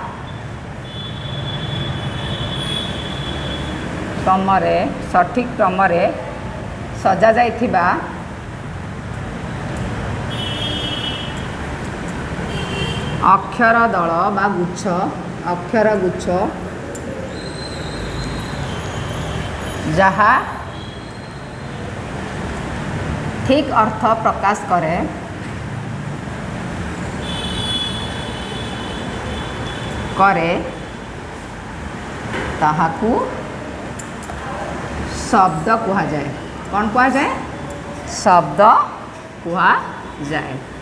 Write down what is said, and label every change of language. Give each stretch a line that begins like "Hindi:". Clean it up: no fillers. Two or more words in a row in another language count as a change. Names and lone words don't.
Odia: ସଠିକ କ୍ରମ ସଜା ଯାଇଥିବା ଅକ୍ଷର ଦଳ ବା ଗୁଚ୍ଛ ଅକ୍ଷର ଗୁଚ୍ଛ जहा ଠିକ୍ ଅର୍ଥ ପ୍ରକାଶ କରେ ତାହାକୁ ଶବ୍ଦ କୁହାଯାଏ। କ'ଣ କୁହାଯାଏ? ଶବ୍ଦ କୁହାଯାଏ।